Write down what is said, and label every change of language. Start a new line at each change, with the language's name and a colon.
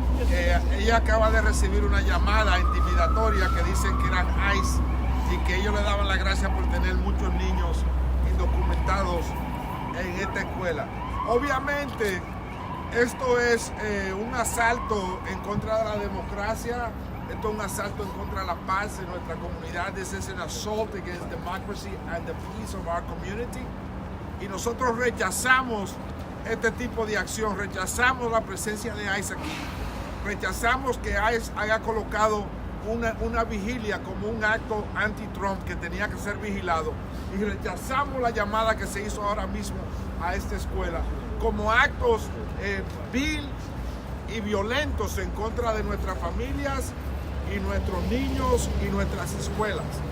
Spanish: Ella acaba de recibir una llamada intimidatoria que dicen que eran ICE y que ellos le daban las gracias por tener muchos niños indocumentados en esta escuela. Obviamente, esto es un asalto en contra de la democracia, esto es un asalto en contra de la paz de nuestra comunidad.
English: This is an assault against democracy and the peace of our community.
Spanish: Y nosotros rechazamos este tipo de acción, rechazamos la presencia de ICE aquí, rechazamos que ICE haya colocado una vigilia como un acto anti-Trump que tenía que ser vigilado, y rechazamos la llamada que se hizo ahora mismo a esta escuela como actos vil y violentos en contra de nuestras familias y nuestros niños y nuestras escuelas.